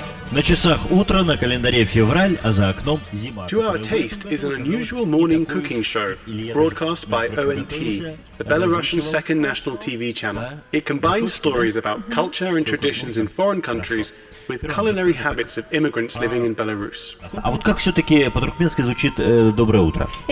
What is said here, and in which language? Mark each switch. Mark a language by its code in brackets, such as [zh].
[ru] На часах утро, на календаре февраль, а за окном зима. [en] To Our Taste is an unusual morning cooking show broadcast by ONT, the Belarusian second national TV channel. It combines stories about culture and traditions in foreign countries with culinary habits of immigrants living in Belarus. [ru] А вот как все-таки по-туркменски звучит «доброе утро»?